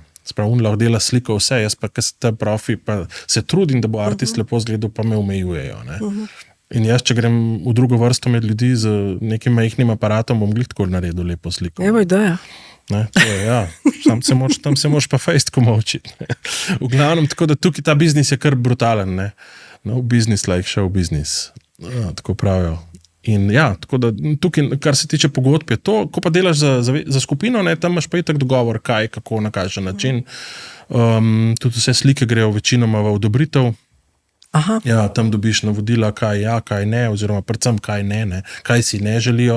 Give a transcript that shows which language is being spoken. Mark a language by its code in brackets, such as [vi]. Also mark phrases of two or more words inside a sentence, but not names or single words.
[sl] Sprav, on lahko dela sliko vse, jaz pa, ker sem ta profi, pa se trudim, da bo artist lepo zgledal, pa me omejujejo. Ne? In jaz, če grem v drugo vrsto med ljudi z nekim majhnim aparatom, bom glih tako naredil lepo sliko. Evo ideja. Ne, to je, ja. Tam se moraš pa fejst komu učiti. V glavnem, tako da tukaj ta biznis je kar brutalen. Ne? [en] No business like show business. [sl] Ja, tako pravijo. In ja, tako da tukaj, kar se tiče pogodb, je to, ko pa delaš za skupino, ne, tam imaš pa itak dogovor, kaj, kako, na kakšen način. Tudi vse slike grejo večinoma v odobritev. Aha. Ja, tam dobiš navodila, kaj ja, kaj ne, oziroma predvsem kaj ne, kaj si ne želijo.